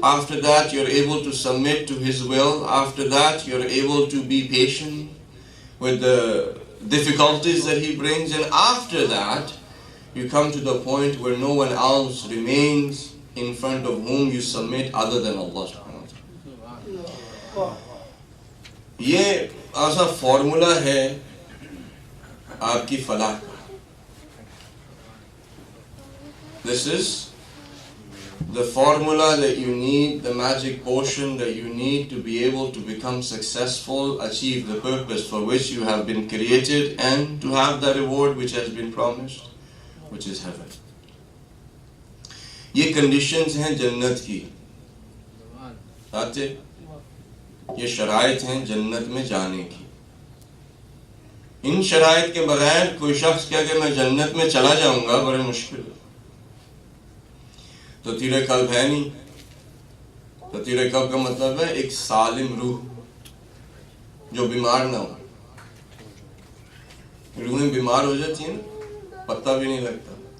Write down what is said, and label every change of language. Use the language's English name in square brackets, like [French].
[English] After that, you are able to submit to His will. After that, you are able to be patient with the difficulties that He brings. And after that, you come to the point where no one else remains in front of whom you submit other than Allah subhanahu wa ta'ala. [Urdu] یہ ایسا formula ہے آپ کی فلاح کا. [English] This is the formula that you need, the magic potion that you need to be able to become successful, achieve the purpose for which you have been created, and to have the reward which has been promised, which is heaven. [Urdu] یہ conditions ہیں جنت کی. آتے یہ شرائط ہیں جنت میں جانے کی. ان شرائط کے بغیر کوئی شخص کیا کہ میں جنت میں چلا جاؤں گا، بڑے مشکل. تطہیر قلب ہے نہیں. تطہیر قلب کا مطلب ہے ایک سالم روح جو بیمار نہ ہو. روحیں بیمار ہو جاتی ہیں نا، پتہ بھی نہیں لگتا.